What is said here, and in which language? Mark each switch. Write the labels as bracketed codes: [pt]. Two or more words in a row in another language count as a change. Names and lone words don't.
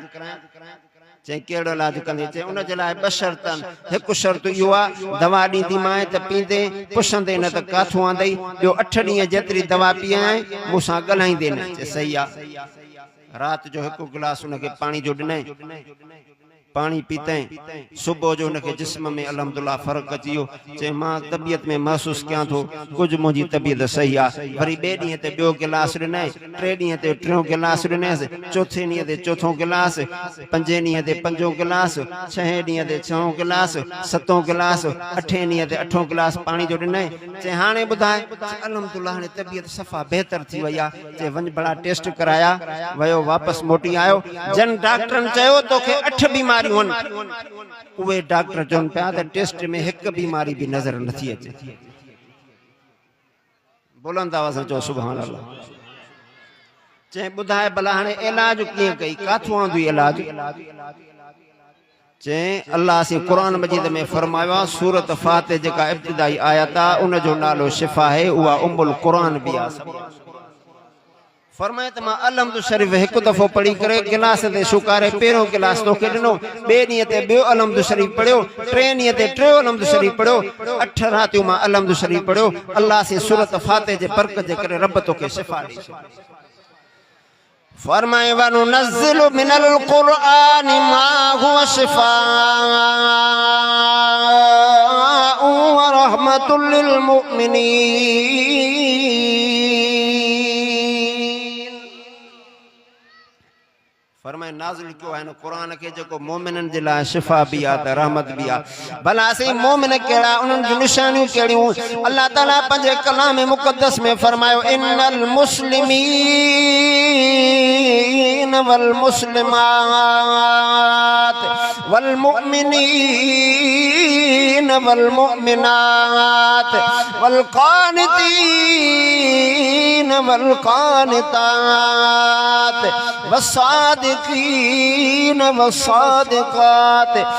[sd] चए कहिड़ो इलाज कंदे? चए उन जे लाइ 2 शर्त आहिनि। हिकु शर्त इहो आहे दवा ॾींदीमांइ त पींदे, पुछंदे न त काथूं आंदई। ॿियो 8 ॾींहं जेतिरी दवा पीआई मूंसां ॻाल्हाईंदे न। चए सही आहे। राति जो 1 गिलास उनखे पाणी जो ॾिनई, [ur] پانی پیتے صبح [sd] जो [ur] ان کے جسم میں [sd] अल्हम्दुलिल्लाह फर्क अची वियो। चए मां तबियत में महसूस कयां थो कुछ मुंहिंजी तबियत सही आ। वरी 2 ॾींहं ते ॿियो गिलास ॾिनई, 3 ॾींहं ते 3 गिलास ॾिनईसि, 4थे ॾींहं ते 4थो गिलास, 5 ॾींहं ते 5 गिलास, 6 ॾींहं ते 6 गिलास, 7 गिलास, 8 ॾींहं ते 8 गिलास पानी जो ॾिनई। चए हाणे ॿुधाए? अल्हम्दुलिल्लाह हाणे तबियत सफ़ा बेहतर थी वई आ। चए वञ बड़ा टेस्ट कराया, वयो वापस मोटी आयो। जन डॉक्टरन चयो तोखे 8 बीमारियूं उहे डॉक्टर चवनि पिया त टेस्ट में 1 बीमारी भी नजर नथी अचे। बुलंद आवाज़ चओ [ar] سبحان الله. [sd] चे बुधाए भला हाणे इलाज कीअं कई काथों आंदो इलाज चे अल्लाह से कुरान मजीद में फरमायो आहे सूरत फातिह जेका इब्तिदाई आयत आहे उन जो नालो शिफा है उहा उम्मुल कुरान भी आहे फरमाए त मां अलहम्दु शरीफ हिकु दफ़ो पढ़ी करे गिलास ते शुकारे पहिरियों गिलास तोखे ॾिनो ॿिए ॾींहं ते ॿियो अलहम्दु शरीफ पढ़ियो टे ॾींहं ते टियों अलहम्दु शरीफ पढ़ियो 8 रातियूं मां अलहम्दु शरीफ पढ़ियो अल्लाह से सूरत फातिह जे बरकत जे करे रब तोखे शिफा ॾे फरमाए [ar] وننزل من القرآن ما هو شفاء ورحمة للمؤمنين [sd] फरमाए नाज़िल कयो आहे कुरान के जेको मोमिनन जे लाइ शिफा भी आहे त रहमत भी आहे भला असीं मोमिन कहिड़ा उन्हनि जूं निशानियूं कहिड़ियूं अल्लाह ताला पंहिंजे कलाम मुक़द्दस में फरमायो इन्नल [ar] المسلمين والمسلمات والمؤمنين والمؤمنات والقانتين والقانتات والصادقين والصادقات